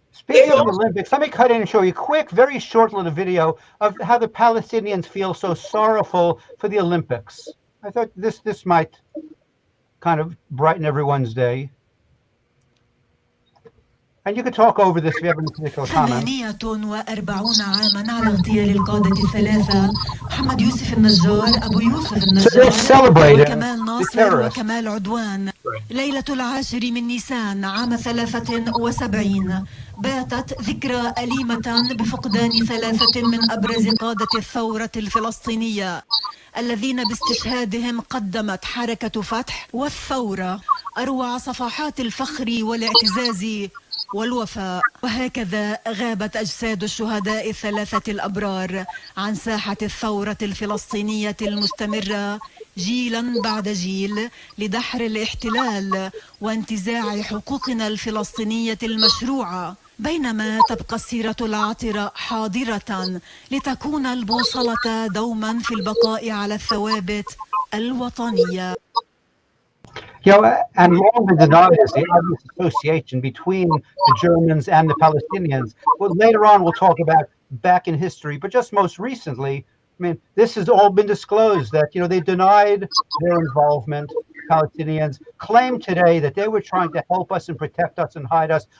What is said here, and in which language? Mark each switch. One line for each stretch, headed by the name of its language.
English: Speaking of the Olympics, let me cut in and show you a quick, very short little video of how the Palestinians feel so sorrowful for the Olympics. I thought this might kind of brighten everyone's day. And you could talk over this if you have any particular comments.
Arabic: 48 عاما على اغتيال القادة الثلاثة محمد يوسف النجار أبو يوسف النجار وكمال ناصر وكمال عدوان. ليلة 10 من نيسان عام 73 باتت ذكرى أليمة بفقدان 3 من أبرز قادة الثورة الفلسطينية الذين باستشهادهم قدمت حركة فتح والثورة أروع صفحات الفخر والاعتزاز والوفاء. وهكذا غابت أجساد الشهداء الثلاثة الأبرار عن ساحة الثورة الفلسطينية المستمرة جيلا بعد جيل لدحر الاحتلال وانتزاع حقوقنا الفلسطينية المشروعة، بينما تبقى السيرة العطرة حاضرة لتكون البوصلة دوما في البقاء على الثوابت الوطنية.
English: And long been denied is the obvious association between the Germans and the Palestinians. Well, later on we'll talk about back in history, but just most recently, I mean, this has all been disclosed that, they denied their involvement. Palestinians claim today that they were trying to help us and protect us and hide us.